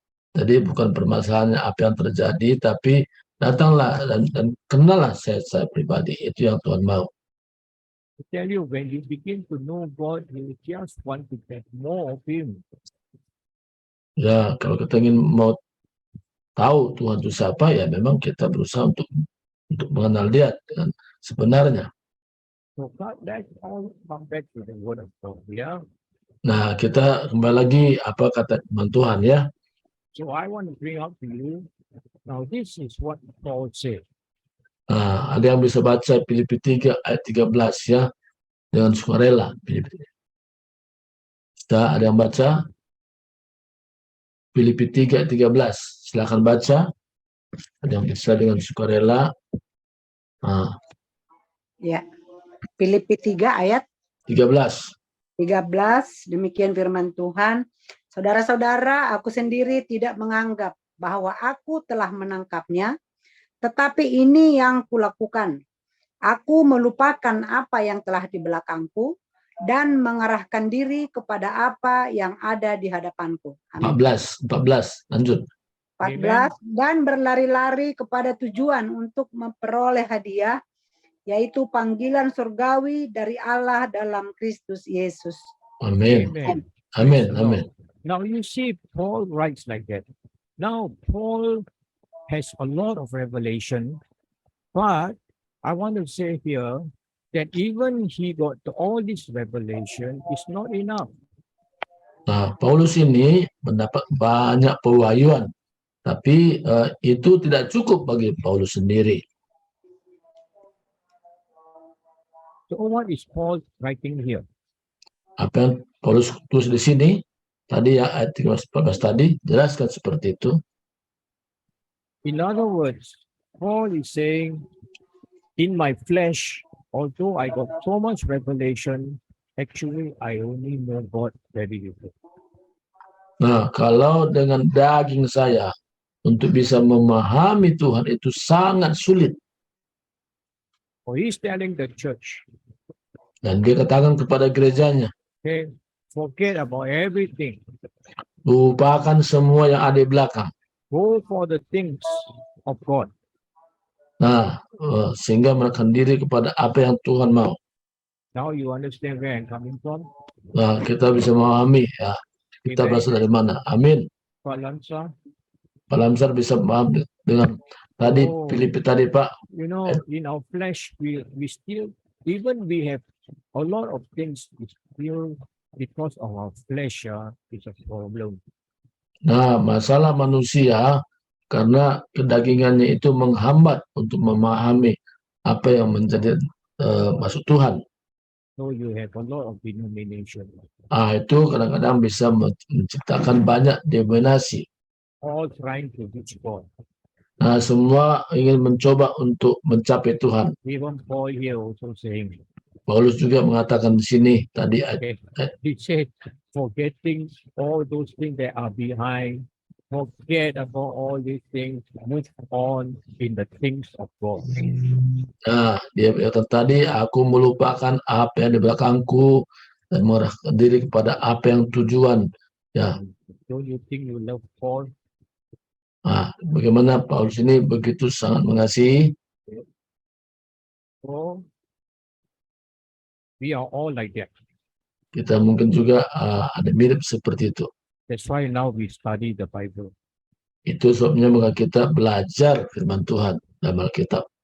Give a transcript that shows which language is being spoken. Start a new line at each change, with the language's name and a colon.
Indonesian: Jadi bukan permasalahannya apa yang terjadi, tapi datanglah dan kenallah saya pribadi. Itu yang Tuhan mau.
English: I tell you, when you begin to know God, you just want to get more of Him.
Indonesian: Ya, kalau kita ingin mau tahu Tuhan itu siapa, ya memang kita berusaha untuk mengenal Dia dengan sebenarnya.
English: So God, that's all come back to the word of God. Yeah.
Indonesian: Nah, kita kembali lagi apa kata firman Tuhan ya.
English: So I want to bring up to you. Now this is what Paul said.
Indonesian: Nah, ada yang bisa baca Filipi 3 ayat 13 ya, dengan sukarela. Ada yang baca Filipi 3 ayat 13. Silakan baca. Ada yang bisa dengan sukarela. Ya. Filipi 3 ayat 13. Demikian firman Tuhan. Saudara-saudara, aku sendiri tidak menganggap bahwa aku telah menangkapnya, tetapi ini yang kulakukan. Aku melupakan apa yang telah di belakangku dan mengarahkan diri kepada apa yang ada di hadapanku. Amin. 14, lanjut. 14, dan berlari-lari kepada tujuan untuk memperoleh hadiah, yaitu panggilan surgawi dari Allah dalam Kristus Yesus. Amin.
English: Amen.
Indonesian: Amin.
English: Praise the
Indonesian: Amin.
English: Lord. Now you see, Paul writes like that. Now Paul has a lot of revelation, but I want to say here that even he got all this revelation is not enough.
Indonesian: Nah, Paulus ini mendapat banyak pewahyuan, tapi itu tidak cukup bagi Paulus sendiri.
English: So what is Paul writing here?
Indonesian: Apa yang Paulus tulis di sini, tadi ya ayat 14 tadi, jelaskan seperti itu.
English: In other words, Paul is saying, in my flesh, although I got so much revelation, actually I only know God very little.
Indonesian: Nah, kalau dengan daging saya untuk bisa memahami Tuhan itu sangat sulit.
English: So he's telling the church,
Indonesian: Dan dia katakan kepada gerejanya,
English: okay, forget about everything.
Indonesian: lupakan semua yang ada di belakang.
English: Go for the things of God.
Indonesian: Nah, sehingga menekan diri kepada apa yang Tuhan mau.
English: Now you understand where I'm coming from?
Indonesian: Nah, kita bisa memahami ya, kita
English: Amen.
Indonesian: berasal dari mana. Amin. Pak Lansa, Pak Lamsar bisa paham dengan tadi Oh. Filipi tadi, Pak.
English: you know, in our flesh, we still, even we have a lot of things, we still, because of our flesh, is a problem.
Indonesian: Nah, masalah manusia karena kedagingannya itu menghambat untuk memahami apa yang menjadi maksud Tuhan.
English: So you have a lot of denomination,
Indonesian: Itu kadang-kadang bisa menciptakan banyak denominasi.
English: all trying to reach God.
Indonesian: Nah, semua ingin mencoba untuk mencapai Tuhan.
English: Even Paul here also saying,
Indonesian: Paulus juga mengatakan di sini tadi,
English: okay, he said, forgetting all those things that are behind, forget about all these things, move on in the things of God.
Indonesian: nah, dia kata tadi, aku melupakan apa yang di belakangku dan mengarahkan diri kepada apa yang tujuan. Ya,
English: Don't you think you love Paul?
Indonesian: bagaimana Paulus ini begitu sangat mengasihi.
English: Oh, we are all like that.
Indonesian: Kita mungkin juga ada mirip seperti itu.
English: That's why now we study the Bible.
Indonesian: Itu sebabnya maka kita belajar firman Tuhan dalam Alkitab.